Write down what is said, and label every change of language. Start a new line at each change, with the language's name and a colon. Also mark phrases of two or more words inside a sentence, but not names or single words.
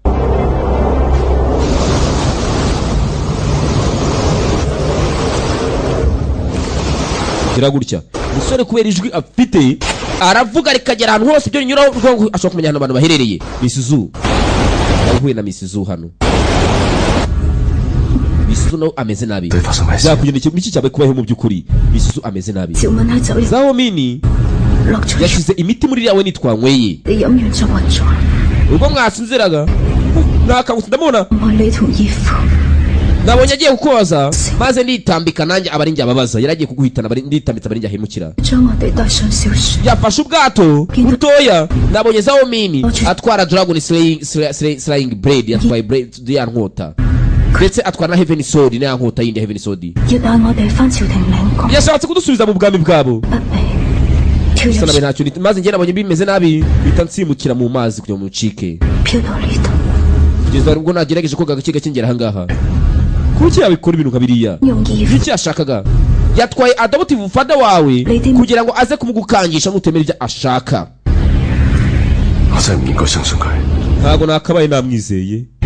Kinyarwanda: gira gutya umusore kubera ijwi afite aravuga rikagera ahantu hose ibyo rinyuraho rwongo ashobora kumenya ahantu abantu baherereye Miss Zu yahuye na Miss Zu hano Miss Zu nawe ameze nabi
Cantonese: 對發生咩事？
Kinyarwanda: byakugendekeye iki cyabaye kubaho mu by'ukuri Miss Zu ameze nabi
Cantonese: 趙敏喺酒入
Kinyarwanda: zawo mini
Cantonese: 落咗藥，
Kinyarwanda: yashyize imiti muri iriya we nitwanyweye
Cantonese: 你飲完就暈咗。
Kinyarwanda: ubwo mwasinziraga nakangutse ndamubona
Cantonese: 我愛你同義父，
Kinyarwanda: nabonye agiye kukoza maze nditambika nanjye aba ari njye ababaza yari agiye kuguhitana nditambitse aba ari njye ahemukira
Cantonese: 將我哋帶上小船。
Kinyarwanda: yafashe ubwato butoya nabonye zawo mini atwara
English: dragon slaying blade
Kinyarwanda: yatwaye blade ya nkota ndetse atwara na
English: heaven sword
Kinyarwanda: na nkota yindi
English: heaven sword
Cantonese: 要帶我哋返朝廷領國，
Kinyarwanda: yashatse kudusubiza mu bwami bwabo
Cantonese: 不俾
Kinyarwanda: bisa nabi ntacyo maze njye nabonye bimeze nabi bita nsimukira mu mazi kugira ngo mucike kugeza ubwo nagerageje koga gake gake ngera ahangaha kuki yabikora ibintu kabiriya iki yashakaga yatwaye
English: adoptive father
Kinyarwanda: wawe kugira ngo aze kumugukangisha nutemera ibyo ashaka ntago nakabaye namwizeye